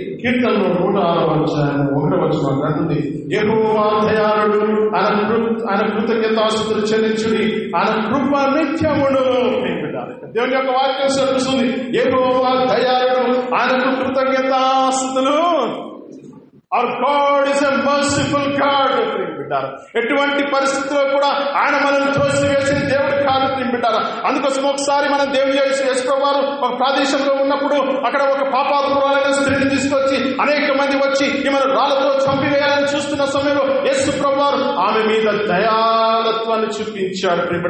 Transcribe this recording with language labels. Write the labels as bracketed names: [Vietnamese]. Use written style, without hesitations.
[Telugu] కీర్తనలో 106వ అధ్యాయం 1వ వచనం అంటుంది, యెహోవా దయాళుడు, ఆయన కృతజ్ఞతాస్తుతులు చెల్లించుడి, ఆయన కృప నిత్యమును. దేవుని యొక్క వాక్యం సెలవిస్తుంది, యెహోవా దయాళుడు, ఆయనకు కృతజ్ఞతాస్తుతులు. [English] Our God is a merciful God. [Telugu] ఎటువంటి పరిస్థితుల్లో కూడా ఆయన మనల్ని త్రోసివేసిన దేవుడు కాదు. తింటారా, అందుకోసం ఒకసారి మనం దేవుని యేసుప్రభువారు ఒక ప్రదేశంలో ఉన్నప్పుడు అక్కడ ఒక పాపాత్మురాలైన స్త్రీని తీసుకొచ్చి అనేక మంది వచ్చి ఈమెను రాళ్లతో చంపివేయాలని చూస్తున్న సమయంలో యేసుప్రభువారు ఆమె మీద దయాళత్వాన్ని చూపించాడు.